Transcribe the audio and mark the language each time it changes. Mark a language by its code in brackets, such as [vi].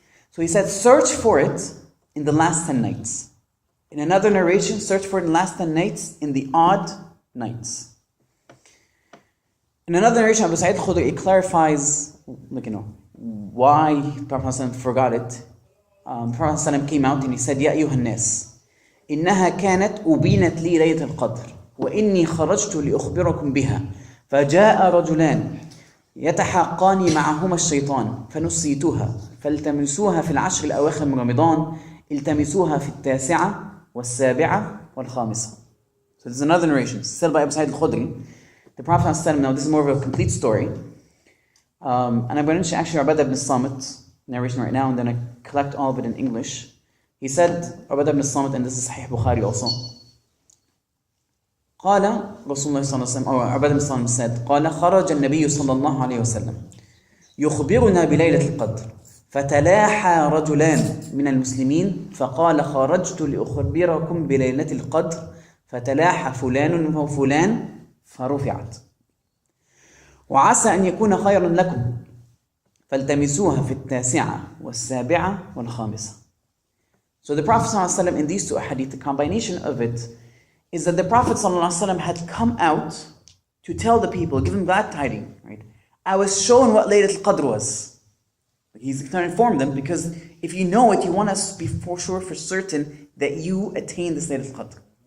[en] So he said, search for it in the last 10 nights. In another narration, search for it in the last 10 nights in the odd nights. In another narration, Abu Sa'id al-Khudri clarifies, why Prophet ﷺ forgot it. Prophet ﷺ came out and he said, [ar] يا أيها الناس إنها كانت أبينت لي ليلة القدر وإني خرجت لأخبركم بها فجاء رجلان يتحاقان معهما الشيطان فنسيتها فالتمسوها في العشر الأواخر من رمضان التمسوها في 9 والسابعة والخامسة. [en] So this is another narration, still by Abu Sa'id al-Khudri. The Prophet ﷺ, now this is more of a complete story. And I'm going to actually Ubadah ibn Samit narration right now, and then I collect all of it in English. He said, Ubadah ibn Samit, and this is Sahih Bukhari also. [ar] قال رسول الله صلى الله عليه وسلم, [en] or Ubadah ibn Samit said, [ar] قال خرج النبي صلى الله عليه وسلم يخبرنا بليلة القدر فتلاحى رجلان من المسلمين فقال خرجت لأخبركم بليلة القدر فتلاحى فلان وفلان فرفعت وعسى أن يكون خيرا لكم فالتمسوها في التاسعة والسابعة والخامسة. [en] So the Prophet ﷺ in these two hadith, the combination of it is that the Prophet ﷺ had come out to tell the people, give them glad tidings, right? I was shown what Laylatul Qadr was. He's trying to inform them, because if you know it, you want us to be for sure, for certain, that you attain this Laylatul Qadr.